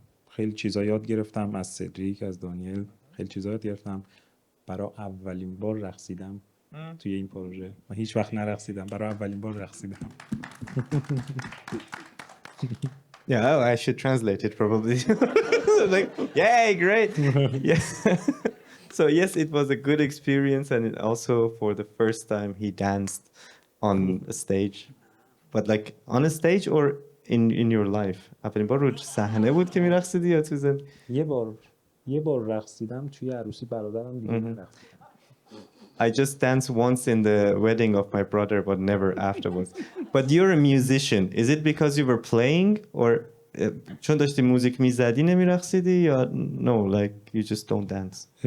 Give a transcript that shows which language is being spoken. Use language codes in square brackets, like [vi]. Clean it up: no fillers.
[fa] خیلی چیزا یاد گرفتم از سدریک، از دانیل، خیلی چیزا یاد گرفتم. برای اولین بار رقصیدم توی این پروژه. من هیچ وقت نرقصیدم، برای اولین بار رقصیدم. [en] Yeah, I should translate it probably. Like, yay, great. Yeah. So yes, it was a good experience, and it also for the first time he danced on a stage. But like on a stage or in your life? [fa] اولین بار رو صحنه بود که می‌رقصیدی یا تو زندگی؟ یه بار رقصیدم توی عروسی برادرم دیگه رقصیدم. [en] I just danced once in the wedding of my brother, but never afterwards. But you're a musician. Is it because you were playing, or [fa] چون داشتی موزیک میزدی نمیرقصیدی یا [en] no, like you just don't dance?